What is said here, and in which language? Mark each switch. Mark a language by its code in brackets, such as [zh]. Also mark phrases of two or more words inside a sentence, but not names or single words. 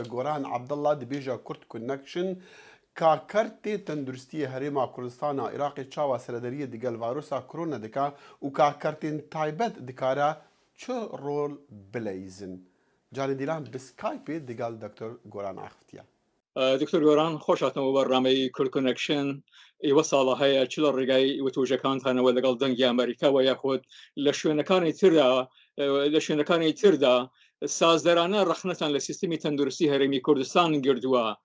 [ku] Goran Abdullah dibêje Kurd Connection ka kertê tenduristiyê Herêma Kurdistana Iraqê çawa seredariyê digel vayrosa korona dike û ka kertên taybet dikare çi rol bileyzin. Canê Dîlan bi Skypeê digel Dr. Goran axiftiye. [ckb] دکتۆر گۆران خۆش هاتنەوە بەڕامەی کورد کۆنەکشن ئێوە ساڵە هەیە چ لە ڕێگای وتوژەکانتانەوە لەگەڵ دەنگی ئەمریکاوە یاخود لە شوێنەکانی تردا سازدەرانە ڕەخنەتان لە سیستمی تەندروستی هەرێمی کوردستان گردووە